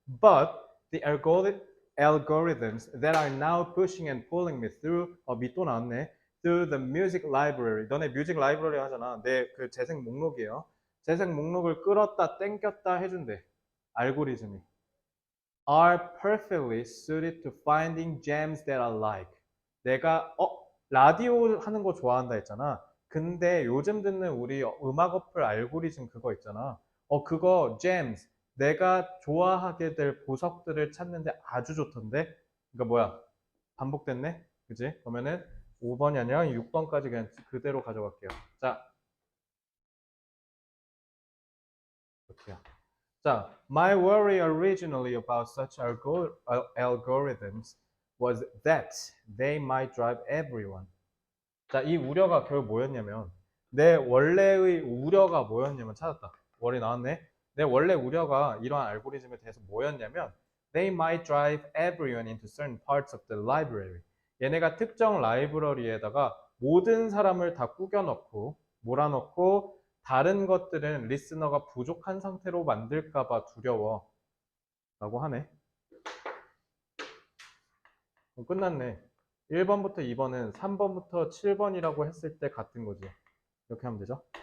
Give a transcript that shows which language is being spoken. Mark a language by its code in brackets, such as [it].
[en] But the algorithms that are now pushing and pulling me through, [ko] 밑 또 나왔네. [en] Through the music library. [ko] 너네 뮤직 라이브러리 하잖아. 내 그 재생 목록이에요. 재생 목록을 끌었다 땡겼다 해준대. 알고리즘이. [en] Are perfectly suited to finding gems that I like. [ko] 내가 라디오 하는 거 좋아한다 했잖아. 근데 요즘 듣는 우리 음악 어플 알고리즘 그거 있잖아. 그거 gems 내가 좋아하게 될 보석들을 찾는데 아주 좋던데. 그러니까 뭐야? 반복됐네. 그지? 그러면은 5번이 아니라 6번까지 그냥 그대로 가져갈게요. 자, 어떻게 자, [en] my worry originally about such algorithms was that they might drive everyone. [ko] 자, 이 우려가 결국 뭐였냐면 내 원래의 우려가 뭐였냐면 찾았다. 월이 나왔네. 내 원래 우려가 이러한 알고리즘에 대해서 뭐였냐면 [en] they might drive everyone into certain parts of the library. [ko] 얘네가 특정 라이브러리에다가 모든 사람을 다 꾸겨넣고 몰아넣고 다른 것들은 리스너가 부족한 상태로 만들까봐 두려워 라고 하네. 끝났네. 1번부터 2번은 3번부터 7번이라고 했을 때 같은 거지. 이렇게 하면 되죠.